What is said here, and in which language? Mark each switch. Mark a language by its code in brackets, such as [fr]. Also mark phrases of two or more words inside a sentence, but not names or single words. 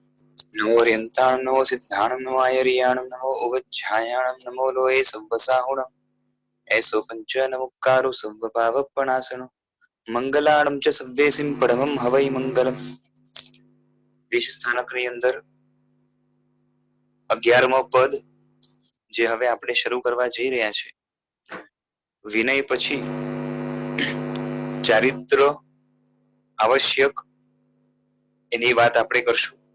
[pra] नमो ह्यन्ताणं नमो सिद्धाणं नमो आयर्याणं नमो उवज्झायाणं नमो लोये सव्वसाहुणं ऐसो पंच नमुक्कारु सव्वपावपणासनो मंगलाणं च सव्वेसिं परमं हवै मंगलम। [gu] દેશ સ્થાનકની અંદર 11મો પદ જે હવે આપણે શરૂ કરવા જઈ રહ્યા છે, વિનય પછી ચારિત્ર આવશ્યક એની વાત આપણે કરશું।